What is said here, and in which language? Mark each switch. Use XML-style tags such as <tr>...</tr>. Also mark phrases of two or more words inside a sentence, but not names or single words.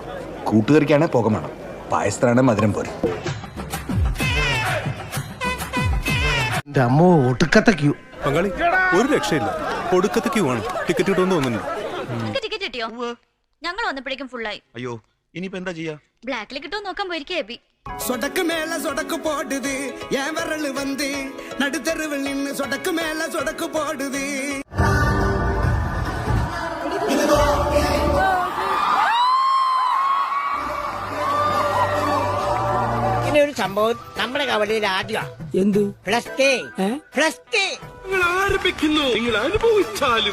<ml>കൂട്ടുകറിക്കാണെ പുക വേണം, പായസത്തിനാണെ മധുരം പോരും. അമ്മോ, ഒടുക്കത്തെ ക്യൂ. പങ്കാളി, ഒരു രക്ഷയില്ല. ഒടുക്കത്തെ ക്യൂ ആണ്. ടിക്കറ്റ് കിട്ടുമെന്ന് തോന്നുന്നു. ടിക്കറ്റ് കിട്ടിയോ? ഞങ്ങൾ വന്നപ്പോഴേക്കും ഫുള്ളായി. അയ്യോ, ഇനിയിപ്പോ എന്താ ചെയ്യാ? ബ്ലാക്കിൽ കിട്ടുമോ നോക്കാൻ പോയിരിക്കും.</ml> <ta>சொடக்கு மேல சொடக்கு போடுது, என் விரல் வந்து நடுத்தருவில் நின்னு சொடக்கு மேல சொடக்கு போடுது.</ta> <ml>ഇങ്ങനെ ഒരു സംഭവം നമ്മുടെ കവലയിൽ ആദ്യമാണ്. എന്ത്? പ്ലസ് കെ. നിങ്ങൾ ആരംഭിക്കുന്നു, നിങ്ങൾ അനുഭവിച്ചാലും.</ml>